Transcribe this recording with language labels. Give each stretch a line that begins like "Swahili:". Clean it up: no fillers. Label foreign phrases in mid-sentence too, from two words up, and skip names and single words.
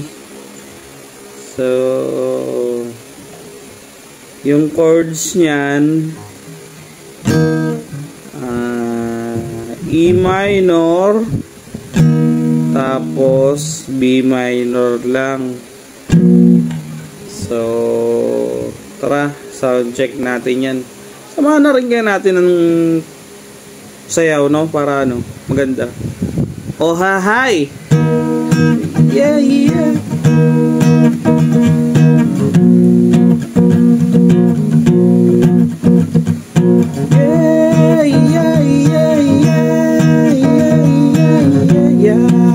Filipino: So, yung chords niyan,
English: E minor,
Filipino: tapos
English: B minor
Filipino: lang. So, tara,
English: sound check
Filipino: natin yan. Samahan na rin kaya natin ng sayaw, no? Para ano, maganda.
English: Oh, hi! Yeah, yeah! Yeah, yeah, yeah, yeah, yeah, yeah.